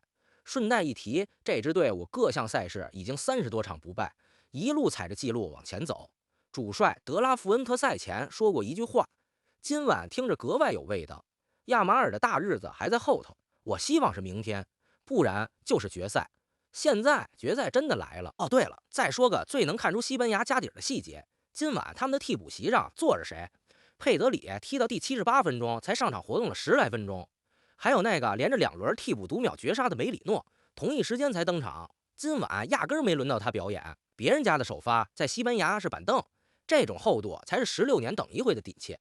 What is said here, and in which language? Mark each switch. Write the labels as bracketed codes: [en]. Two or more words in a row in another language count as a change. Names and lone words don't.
[zh] 順帶一提，這支隊伍各項賽事已經30多場不敗，一路踩着記錄往前走。主帥德拉福恩特赛前說過一句話，今晚聽着格外有味道。亞馬爾的大日子還在後頭，我希望是明天，不然就是決賽。現在決賽真的来了。哦，对了，再说个最能看出西班牙家底的細節，今晚他們的替補席上坐着誰？佩德里踢到第78分鐘才上場活動了10來分鐘，還有那個連着2輪替補讀秒絕殺的梅里諾，同一時間才登場，今晚壓根沒輪到他表演。別人家的首發在西班牙是板凳，這種厚度才是16年等一回的底氣。